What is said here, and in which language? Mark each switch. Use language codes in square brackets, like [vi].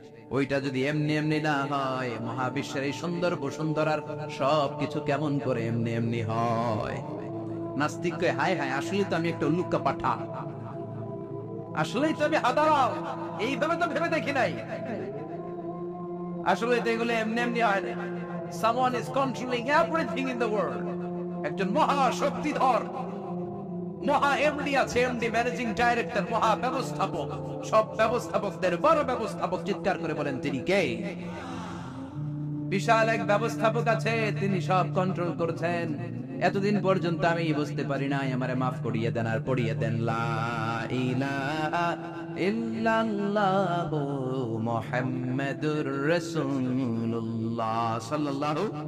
[bn] ওইটা যদি এমনি এমনি না হয়, মহাবিশ্বের এই সুন্দর বসুন্ধরার সবকিছু কেমন করে এমনি এমনি হয়? নাস্তিক কয় হায় হায়, আসলে তো আমি একটা উল্লুকা পাঠা, আসলেই তো আমি হাদারাও, এইভাবে তো ভেবে দেখি নাই। আসলে তো এগুলো এমনি এমনি হয় না। [en] Someone is controlling everything in the world. [bn] একজন মহা শক্তিধর মহা এমডি আছে, এমডি ম্যানেজিং ডাইরেক্টর, মহা ব্যবস্থাপক, সব ব্যবস্থাপকদের বড় ব্যবস্থাপক। চিৎকার করে বলেন তিনি কে? বিশাল এক ব্যবস্থাপক আছে, তিনি সব কন্ট্রোল করছেন। এতদিন পর্যন্ত আমি বুঝতে পারি নাই, আমারে মাফ করিয়ে দেন আর পড়িয়ে দেন লা ইলাহা ইল্লাল্লাহু মুহাম্মাদুর রাসূলুল্লাহ সাল্লাল্লাহু।